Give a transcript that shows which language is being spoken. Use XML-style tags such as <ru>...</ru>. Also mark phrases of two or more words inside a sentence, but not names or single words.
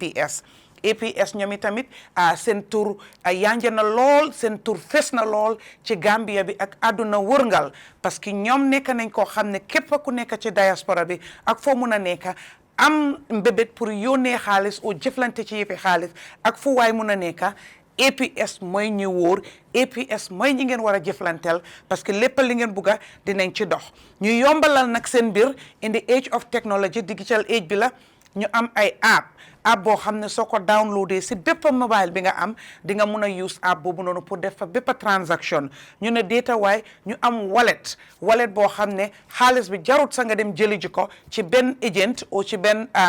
<wo>APS ñoom itamit seen tur yanja na lool seen tur fes na lool ci Gambia bi ak àdduna wërngal</wo> <fr>parce que</fr> <wo>ñoom nekk nañ koo xam ne képp ku nekk ci diaspora bi ak foo mun a nekk am mbébét pour yónnee xaalis ou jëflante ci yëfi xaalis ak fu waay mun a nekk APS mooy ñu wóor APS mooy ñi ngeen war a jëflanteel</wo> <fr>parce que</fr> <wo>lépp li ngeen bugga dinañ ci dox ñu yombalal nag seen mbir</wo> <en>in the age of technology digital age</en> <wo>bi la ñu am ay app boo xam ne soo ko downloadé si bépp mobile bi nga am di nga mun a</wo> <en>use app</en> <wo>boobu noonu pour def fa bépp transaction ñu ne data waay ñu am wallet boo xam ne xaalis bi jarut sa nga dem jëli ji ko ci benn agent ou ci benn</wo>